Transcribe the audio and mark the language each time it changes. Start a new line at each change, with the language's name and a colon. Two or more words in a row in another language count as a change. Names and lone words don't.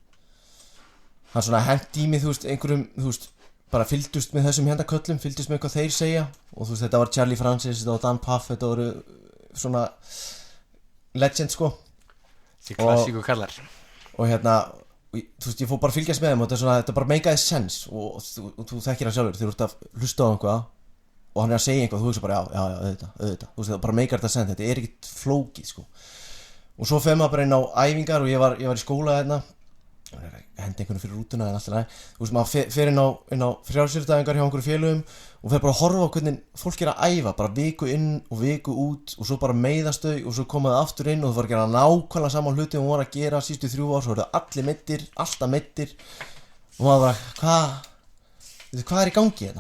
Icelandic: Hann svona henti í mig, einhverjum, bara fylgdust með þessum köllum, fylgdust með hvað þeir segja og þetta var Charlie Francis, þetta var Dan Puff, þetta voru svona legend sko. Þessi klassíku kallar. Og ég fór bara að fylgjast með þeim og þetta bara
English: make a sense
Icelandic: og þú þekkir hann sjálfur þegar þú ert að hlusta á einhvað og hann er að segja einhvað og þú hugsa bara já, auðvitað það bara
English: make a sense,
Icelandic: þetta er ekkert flókið sko. Og svo fer maður bara inn á æfingar og ég var í skóla hendi einhvern fyrir rútuna en alltaf maður fer inn á frjálsíþróttaæfingar hjá einhverjum félögum og fer bara að horfa á hvernig fólk er að æfa bara viku inn og viku út og svo bara meiðast þau og svo koma það aftur inn og það var að gera nákvæmlega sama hluti og hún var að gera síðustu 3 ár, svo voru það allir meiddir, alltaf meiddir og maður bara, hvað er í gangi hérna?